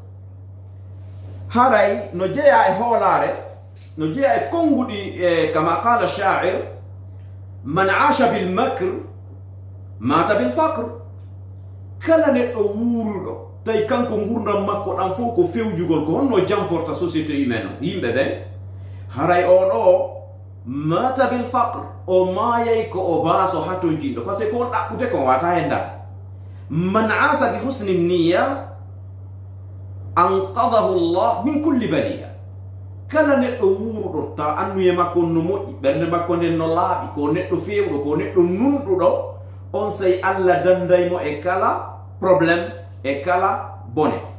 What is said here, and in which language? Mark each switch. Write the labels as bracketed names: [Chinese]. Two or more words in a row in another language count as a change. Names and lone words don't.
[Fula] haray no jeeya e hoolare no jeeya e konguɗi [Arabic] كما قال الشاعر من عاش بالمكر مات بالفقر [Fula] kala neɗɗo wuruɗo tawi kanko gurdam makko ɗan fof ko fewjugol ko honno jamforta [French] société humaine [Fula] o yimɓe ɓen haray o ɗo [Arabic] مات بال [Fula] faqr o maayay ko o baaso hato jinɗo [French] par ce que [Fula] ko on ɗaɓɓute ko wata he ndar [Arabic] من عاش بحسن النية أنقذه الله من كل بلية [Fula] kala neɗɗo wuruɗo taw annuye makko no moƴƴi ɓernde makko nden no laaɓi ko neɗɗo fewɗo ko neɗɗo nunɗuɗo on sey Allah dandaymo e kala probléme e kala bone